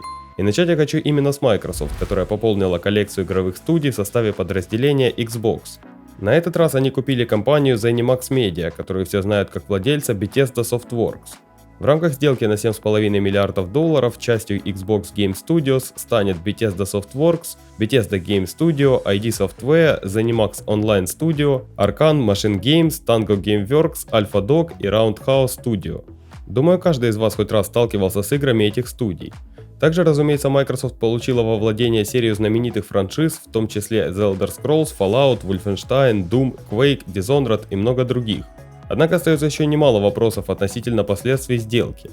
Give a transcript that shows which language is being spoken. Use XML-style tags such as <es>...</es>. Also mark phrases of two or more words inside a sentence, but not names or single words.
<ru>И начать я хочу именно с Microsoft, которая пополнила коллекцию игровых студий в составе подразделения Xbox. На этот раз они купили компанию ZeniMax Media, которую все знают как владельца Bethesda Softworks. В рамках сделки на $7,5 миллиардов частью Xbox Game Studios станет Bethesda Softworks, Bethesda Game Studio, ID Software, ZeniMax Online Studio, Arkane Machine Games, Tango Gameworks, AlphaDog и Roundhouse Studio. Думаю, каждый из вас хоть раз сталкивался с играми этих студий. Также, разумеется, Microsoft получила во владение серию знаменитых франшиз, в том числе The Elder Scrolls, Fallout, Wolfenstein, Doom, Quake, Dishonored и много других. Однако остается еще немало вопросов относительно последствий сделки.</ru>